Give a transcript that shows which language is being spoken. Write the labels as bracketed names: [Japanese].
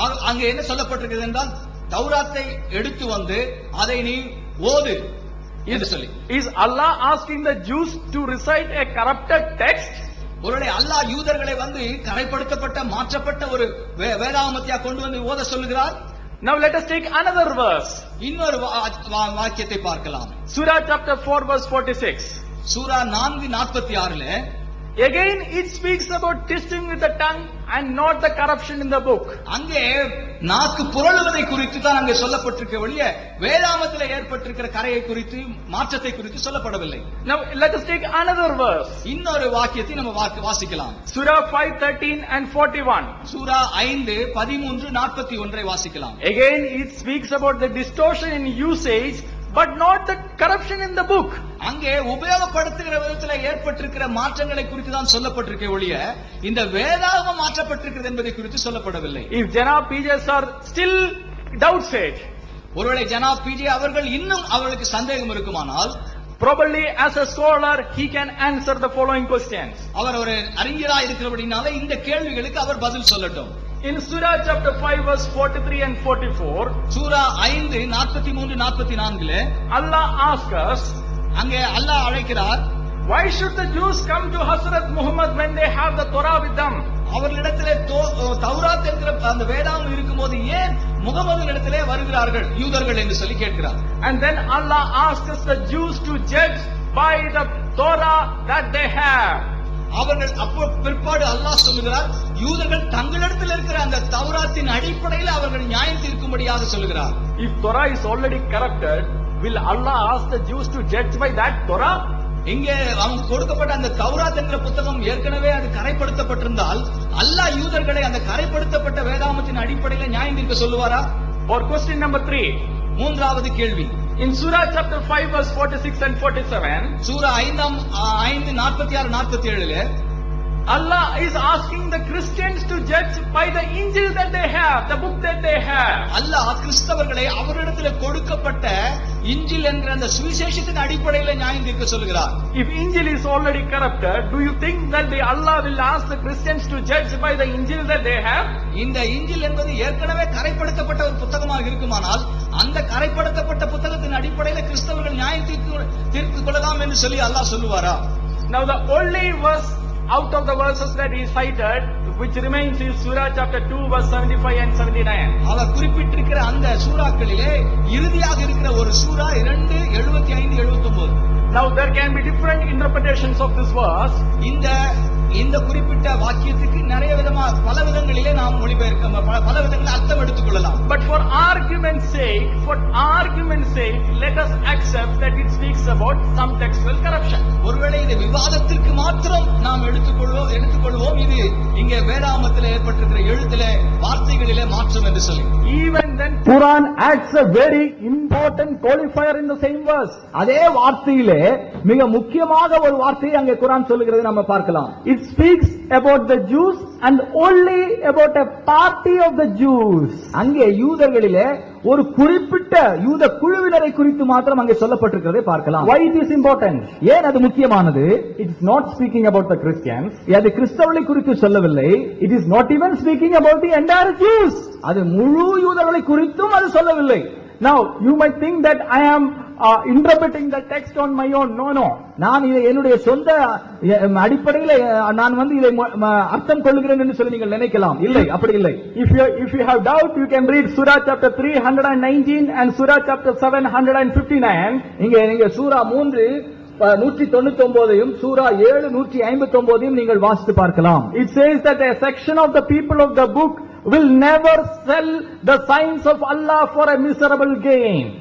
[Tamil] அங்கே என்ன சொல்லப்பட்டிருக்கிறது என்றால், தௌராத்தை எடுத்து வந்து அதை நீ ஓது என்று சொல்லி. [English] Is Allah asking the Jews to recite a corrupted text? [Tamil] ஒருவேளை அல்லாஹ் யூதர்களை வந்து கரைப்படுத்தப்பட்ட மாற்றப்பட்ட ஒரு வேதாகமத்தையா கொண்டு வந்து ஓத சொல்லுகிறார்? [English] Now let us take another verse. [Tamil] இன்னொரு வாக்கியத்தை பார்க்கலாம். [English] Surah chapter 4 verse 46. [Tamil] Sura 4:46 [English] Again it speaks about twisting with the tongue and not the corruption in the book. [Tamil] அங்கே நாக்கு புரளுவதை குறித்து தான் அங்கே சொல்லப்பட்டிருக்க ஒழிய வேதாகமத்தில் ஏற்பட்டிருக்கிற கரையை குறித்து மாற்றத்தை குறித்து சொல்லப்படவில்லை. [English] Now let us take another verse. [Tamil] இன்னொரு வாக்கியத்தை நம்ம வாசிக்கலாம். [English] Surah 5:13 and 41. [Tamil] சூரா 5:13-41 வாசிக்கலாம். [English] Again it speaks about the distortion in usage but not the corruption in the book. [Tamil] அங்கே உபயோகப்படுத்துகிற விதத்தில் ஏற்பட்டிருக்கிற மாற்றங்களை குறித்து தான் சொல்லப்பட்டிருக்க ஒழிய இந்த வேதாகமம் மாற்றப்பட்டிருக்கிறது என்பதை குறித்து சொல்லப்படவில்லை. [English] If Jana PJs are still doubts it, [Tamil] ஒருவேளை ஜனாப் பிஜே அவர்கள் இன்னும் அவர்களுக்கு சந்தேகம் இருக்குமானால், [English] probably as a scholar he can answer the following questions. [Tamil] அவர் ஒரு அறிஞராக இருக்கிறபடினால இந்த கேள்விகளுக்கு அவர் பதில் சொல்லட்டும். [English] In Surah chapter 5 verse 43 and 44, [Tamil] Sura 5:43-44 [English] Allah asks us, [Tamil] அங்கே அல்லாஹ் அழைக்கிறார், [English] why should the Jews come to Hazrat Muhammad when they have the Torah with them? [Tamil] அவர்களிடத்திலே தௌராத் என்கிற அந்த வேதாகம் இருக்கும்போது ஏன் முகமதுவிடத்திலே வருகிறார்கள் யூதர்கள் என்று சொல்லி கேட்கிறார். [English] And then Allah asks the Jews to judge by the Torah that they have. [Tamil] அவர்கள் அப்போ பிற்பாடு அல்லாஹ் சொல்லுகிறார், யூதர்கள் தங்களிடத்தில் இருக்கிற அந்த தௌராத்தின் அடிப்படையில் அவர்கள் நியாயம் தீர்க்கும்படியாக சொல்லுகிறார். [English] If Torah is already corrupted, will Allah ask the Jews to judge by that Torah? [Tamil] இங்கே அவங்க கொடுக்கப்பட்ட அந்த தௌராத் என்கிற புத்தகம் ஏற்கனவே அது கரைப்படுத்தப்பட்டிருந்தால் அல்லாஹ் யூதர்களை அந்த கரைப்படுத்தப்பட்ட வேதாகமத்தின் அடிப்படையில் நியாயம் தீர்க்க சொல்லுவாரா? [English] Or question number 3. [Tamil] மூன்றாவது கேள்வி. [English] In Surah chapter 5 verse 46 and 47, [Tamil] Sura 5:46-47 [English] Allah is asking the Christians to judge by the Injil that they have, the book that they have. [Tamil] அல்லாஹ் கிறிஸ்தவர்களை அவரிடத்தில் கொடுக்கப்பட்ட இன்ஜில் என்கிற அந்த சுவிசேஷத்தின் அடிப்படையில் நியாயம் தீர்க்க சொல்கிறார். [English] If Injil is already corrupted, do you think that Allah will ask the Christians to judge by the Injil that they have? [Tamil] இந்த இன்ஜில் என்பது ஏற்கனவே கரைப்படுத்தப்பட்ட ஒரு புத்தகமாக இருக்குமானால் அந்த கரைப்படுத்தப்பட்ட புத்தகத்தின் அடிப்படையில் கிறிஸ்தவர்கள் நியாயம் தீர்த்து கொள்ளலாம் என்று சொல்லி அல்லாஹ் சொல்லுவாரா? [English] Now the only verse out of the verses that he cited which remains is Surah chapter 2 verse 75 and 79. [Tamil] அவர் குறிப்பிட்டிருக்கிற அந்த சூறாக்களிலே இறுதியாக இருக்கிற ஒரு சூரா 2:75-79. [English] Now there can be different interpretations of this verse. [Tamil] இந்த குறிப்பிட்ட வாக்கியத்துக்கு நிறைய பல விதங்களிலே நாம் மொழிபெயர்க்க பல விதங்களில் அர்த்தம் எடுத்துக் கொள்ளலாம். [English] But for argument's sake, let us accept that it speaks about some textual corruption. [Tamil] ஒருவேளை இந்த விவாதத்திற்கு மாத்திரம் நாம் எடுத்துக்கொள்வோம் இது இங்கே வேதாகமத்தில் ஏற்பட்டிருக்கிற எழுத்திலே வார்த்தைகளிலே மாற்றம் என்று சொல்லி. [English] Even then Quran adds a very important qualifier in the same verse. [Tamil] அதே வார்த்தையிலே மிக முக்கியமாக ஒரு வார்த்தையை அங்கே குர்ஆன் சொல்லுகிறது நம்ம பார்க்கலாம். [English] It speaks about the Jews and only about a party of the Jews. [Tamil] அங்கே யூதர்களிலே ஒரு குறிப்பிட்ட யூத குழுவினரை குறித்து மாத்திரம் அங்கே சொல்லப்பட்டிருக்கிறதை பார்க்கலாம். [English] Why it is important? [Tamil] ஏன் அது முக்கியமானது? [English] It is not speaking about the Christians. [Tamil] அது கிறிஸ்தவர்களை குறித்து சொல்லவில்லை. [English] It is not even speaking about the entire Jews. [Tamil] அது முழு யூதர்களை குறித்தும் அது சொல்லவில்லை. [English] Now you might think that I am interpreting the text on my own. No. [Tamil] நான் இதை என்னுடைய சொந்த அடிப்படையில் நான் இதை அர்த்தம் கொள்கிறேன் என்று சொல்லி நீங்கள் நினைக்கலாம். இல்லை, அப்படி இல்லை. [English] If you have doubt, you can read Surah chapter 319 and Surah chapter 759. [Tamil] நீங்க சூரா 3 199 சூரா 7 159 நீங்கள் வாசித்து பார்க்கலாம். [English] It says that a section of the people of the book will never sell the signs of Allah for a miserable gain.